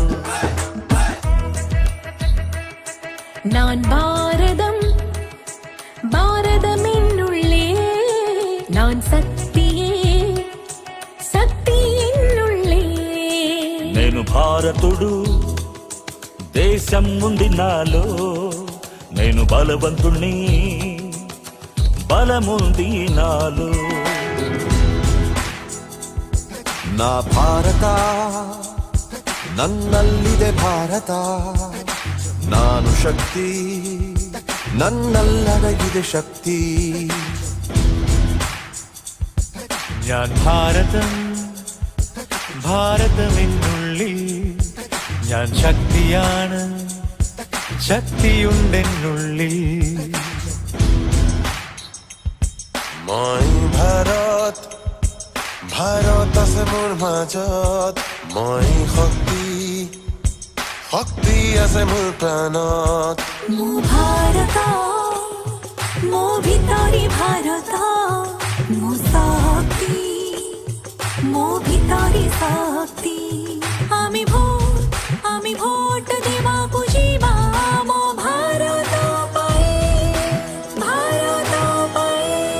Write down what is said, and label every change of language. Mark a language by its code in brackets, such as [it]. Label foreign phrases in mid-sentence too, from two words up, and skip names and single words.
[ta] நான் பாரதம் பாரதமென்னுள்ளே, நான் சக்தியே சக்தி என்னுள்ளே। [te] నేను భారతుడు, దేశం ఉంది నాలో, నేను బలవంతుణ్ణి, బలముంది నాలో। [kn] ನಾ ಭಾರತ ನನ್ನಲ್ಲಿದೆ ಭಾರತ, ನಾನು ಶಕ್ತಿ ನನ್ನಲ್ಲಡಗಿದೆ ಶಕ್ತಿ। [ml] ഞാൻ ഭാരതം ഭാരതമെന്നുള്ളിൽ, ഞാൻ ശക്തിയാണ്, ശക്തിയുണ്ടെന്നുള്ളിൽ। [as] মই ভাৰত ভাৰত আছে মোৰ মাজত, মই শক্তি শক্তি আছে মোৰ প্ৰাণত। [or] ମୋ ଭାରତ ମୋ ଭିତରି ଭାରତ, ମୋ ଶକ୍ତି ମୋ ଭିତରି ଶକ୍ତି। ଆମି ଭୋଟ ଦେବାକୁ ଯିବା ମୋ ଭାରତ ପାଇଁ, ଭାରତ ପାଇଁ।